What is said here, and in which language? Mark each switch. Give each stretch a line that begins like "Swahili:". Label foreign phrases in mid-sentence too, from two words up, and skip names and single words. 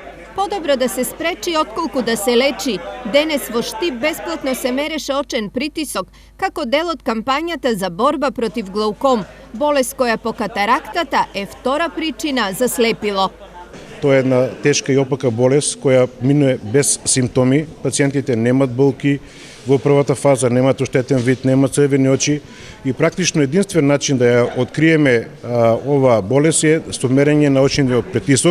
Macedonian: Подобро да се спречи отколку да се лечи, денес во Штип бесплатно се мереше очен притисок како дел од кампањата за борба против глауком, болест која по катарактата е втора причина за слепило. Тоа е една тешка и опака болест која минува без симптоми. Пациентите немат болки во првата фаза, немат оштетен вид, немат црвени очи и практично единствен начин да ја откриеме ова болест е со мерење на очниот притисок.